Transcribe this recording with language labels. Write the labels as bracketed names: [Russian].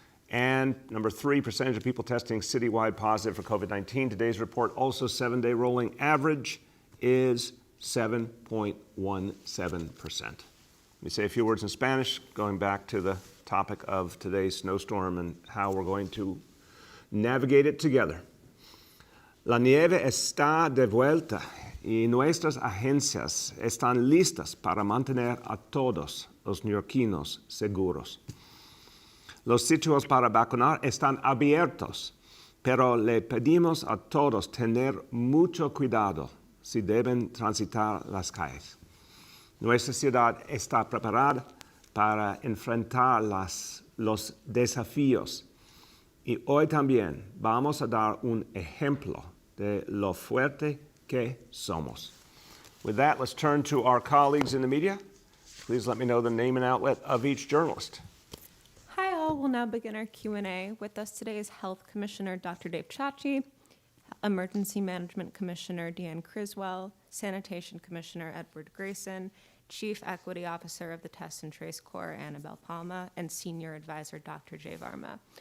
[English] And number 3, percentage of people testing citywide positive for COVID-19. Today's report, also 7-day rolling average, is 7.17%. Let me say a few words in Spanish, going back to the topic of today's snowstorm and how we're going to navigate it together. [Spanish] La nieve está de vuelta y nuestras agencias están listas para mantener a todos los neoyorquinos seguros. Los sitios para vacunar están abiertos, pero le pedimos a todos tener mucho cuidado si deben transitar las calles. Nuestra ciudad está preparada para enfrentar los desafíos y hoy también vamos a dar un ejemplo de lo fuerte que somos. [English] With that, let's turn to our colleagues in the media. Please let me know the name and outlet of each journalist. Hi all, we'll now begin our Q&A. With us today is Health Commissioner Dr. Dave Chachi, Emergency Management Commissioner Deanne Criswell, Sanitation Commissioner Edward Grayson, Chief Equity Officer of the Test and Trace Corps Annabelle Palma, and Senior Advisor Dr. Jay Varma.